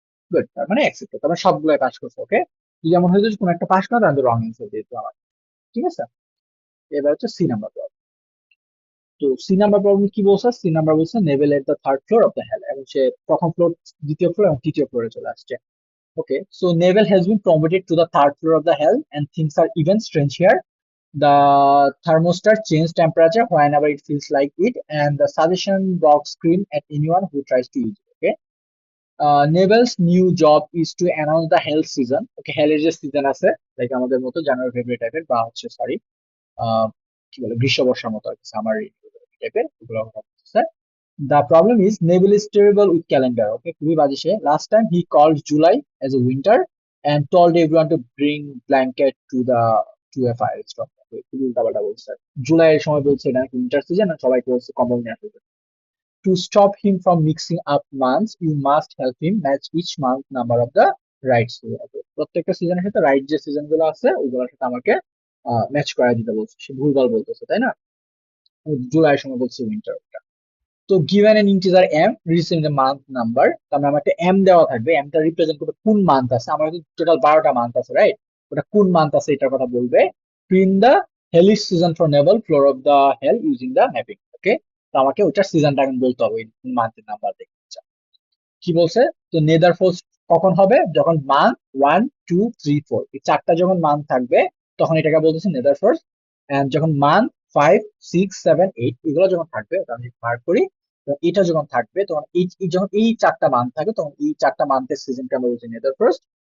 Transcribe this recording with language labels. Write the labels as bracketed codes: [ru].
[bn] Good, তার মানে accepted, তার মানে সবগুলো পাস করছে, ওকে। যদি এমন হয়তো কোনো একটা পাস না, তাহলে রং অ্যান্সার দিয়ে দিতে আমার, ঠিক আছে। এবার হচ্ছে সি নাম্বার প্রবলেম। তো সি নাম্বার প্রবলেম কি বলছে, সি নাম্বার বলছে [en] naval at the third floor of the hell, [bn] এবং সে প্রথম ফ্লোর, দ্বিতীয় ফ্লোর এবং তৃতীয় ফ্লোরে চলে আসছে। [en] Okay, so Neville has been promoted to the third floor of the hell, and things are even strange here. The thermostat changes temperature whenever it feels like it, and the suggestion box scream at anyone who tries to use it. Okay, Neville's new job is to announce the hell season. [bn] Okay, hell এর যে season আছে, like আমাদের মতো জানুয়ারি ফেব্রুয়ারি টাইপের, বা হচ্ছে sorry কি বলে গ্রীষ্ম বর্ষার মতো আর কি, সামার টাইপের এগুলো হচ্ছে। [en] The problem is Neville is terrible with calendar. [bn] Okay, খুবই বাজে সে। [en] Last time he called July as a winter and told everyone to bring blanket to a firestorm. [bn] Okay, খুবই উল্টাপাল্টা বলছে। জুলাই এর সময় বলছে এটা নাকি উইন্টার সিজন, আর সবাইকে বলছে কম্বল নিয়ে আসতে। [en] To stop him from mixing up months, you must help him match each month number of the right season. [bn] Okay, প্রত্যেকটা সিজনের সাথে রাইট যে সিজন গুলো আছে ওগুলোর সাথে আমাকে ম্যাচ করা দিতে বলছে, সে ভুলভাল বলতেছে, তাই না? জুলাইয়ের সময় বলছে উইন্টার। তো [en] given an integer m representing the month number, [bn] তার মানে আমাকে m দেওয়া থাকবে, m টা রিপ্রেজেন্ট করবে কোন মান্থ আছে, আমার টোটাল 12টা মান্থ আছে, রাইট? ওটা কোন মান্থ আছে এটার কথা বলবে। [en] Print the hellish season for naval floor of the hell using the mapping. [bn] ওকে, তো আমাকে ওটার সিজনটা এখন বলতে হবে, মান্থের নাম্বার দেখে। আচ্ছা, কি বলছে, তো নেদার ফোর্স কখন হবে, যখন মান্থ 1 2 3 4 এই চারটা যখন মান্থ থাকবে তখন এটাকে বলতেছে নেদার ফোর্স। এন্ড যখন মান্থ 5 6 7 8 এগুলো যখন থাকবে, ওটা আমি মার্ক করি, তো এটা যখন থাকবে তখন যখন এই চারটা মান্থ থাকে তখন এই চারটা মান্থের সিজনকে আমরা বলছি নেদার ফার্স্ট।